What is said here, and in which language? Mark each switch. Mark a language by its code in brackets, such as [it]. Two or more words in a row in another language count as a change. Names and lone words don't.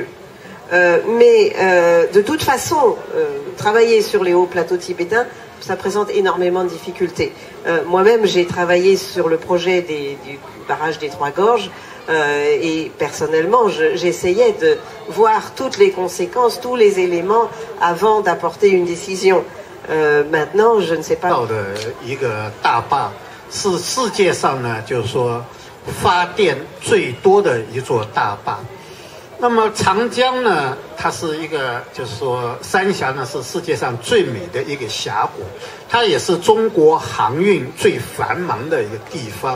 [fr] Mais de toute façon, travailler sur les hauts plateaux tibétains, ça présente énormément de difficultés. Moi-même, j'ai travaillé sur le projet du barrage des Trois Gorges et personnellement, j'essayais de voir toutes les conséquences, tous les éléments avant d'apporter une décision. Maintenant, je ne sais pas. [zh] 一个大坝是世界上呢，就是说发电最多的一座大坝。那么长江呢，它是一个，就是说三峡呢是世界上最美的一个峡谷，它也是中国航运最繁忙的一个地方。